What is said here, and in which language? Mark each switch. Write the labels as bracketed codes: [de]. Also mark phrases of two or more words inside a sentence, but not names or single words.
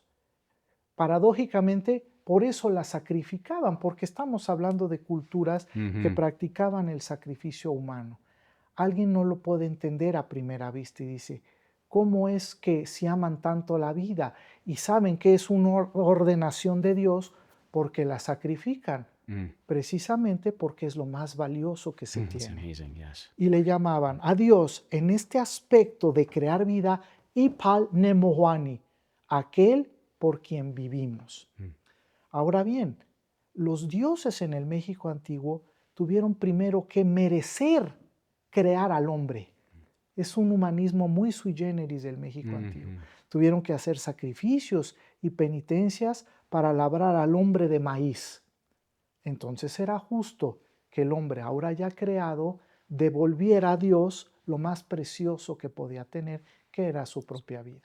[es] Paradójicamente, por eso la sacrificaban, porque estamos hablando de culturas que practicaban el sacrificio humano. Alguien no lo puede entender a primera vista y dice, cómo es que se aman tanto la vida y saben que es una ordenación de Dios porque la sacrifican, precisamente porque es lo más valioso que se [en] That's [es] tiene. [en] amazing, yes. [es] Y le llamaban a Dios en este aspecto de crear vida Ipal Nemohuani, aquel por quien vivimos. Ahora bien, los dioses en el México antiguo tuvieron primero que merecer crear al hombre. Es un humanismo muy [la] sui generis [es] del México antiguo. Tuvieron que hacer sacrificios y penitencias para labrar al hombre de maíz. Entonces era justo que el hombre, ahora ya creado, devolviera a Dios lo más precioso que podía tener, que era su propia vida.